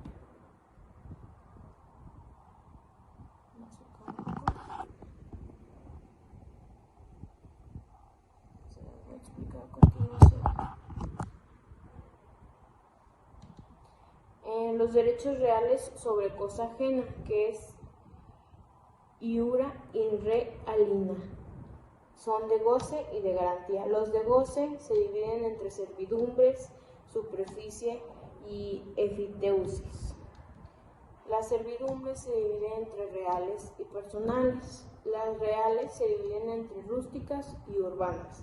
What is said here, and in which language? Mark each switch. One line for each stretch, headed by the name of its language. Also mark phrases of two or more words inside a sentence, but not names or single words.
Spanish: Se lo voy a explicar a continuación. Los derechos reales sobre cosa ajena, que es
Latin: iura in re alina,
Spanish: son de goce y de garantía. Los de goce se dividen entre servidumbres, superficie y efiteusis. Las servidumbres se dividen entre reales y personales. Las reales se dividen entre rústicas y urbanas.